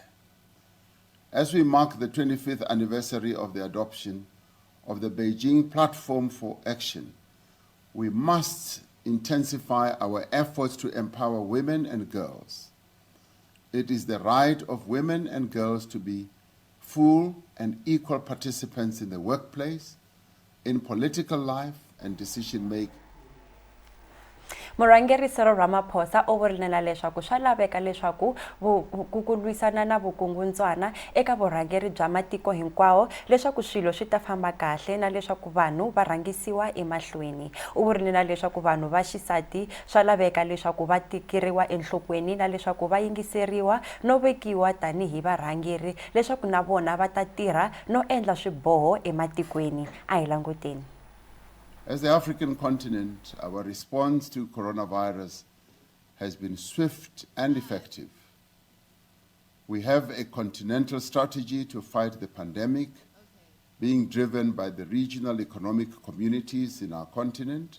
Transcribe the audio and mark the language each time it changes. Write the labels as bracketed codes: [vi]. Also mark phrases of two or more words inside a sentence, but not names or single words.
[en] As we mark the 25th anniversary of the adoption of the Beijing Platform for Action, we must intensify our efforts to empower women and girls. It is the right of women and girls to be full and equal participants in the workplace, in political life, and decision-making. [ts] Murhangeri Cyril Ramaphosa u vurile leswaku swa laveka leswaku ku lwisana na vukungundzwana eka vurhangeri bya matiko hinkwawo leswaku swilo swi ta famba kahle na leswaku vanhu va rhangisiwa emahlweni. U vurile leswaku vanhu va xisati swa laveka leswaku va tikeriwa enhlokweni na leswaku va yingiseriwa no vekiwa tanihi varhangeri leswaku na vona va ta tirha no endla swiboho ematikweni. A hi languteni. [en] As the African continent, our response to coronavirus has been swift and effective. We have a continental strategy to fight the pandemic, being driven by the regional economic communities in our continent.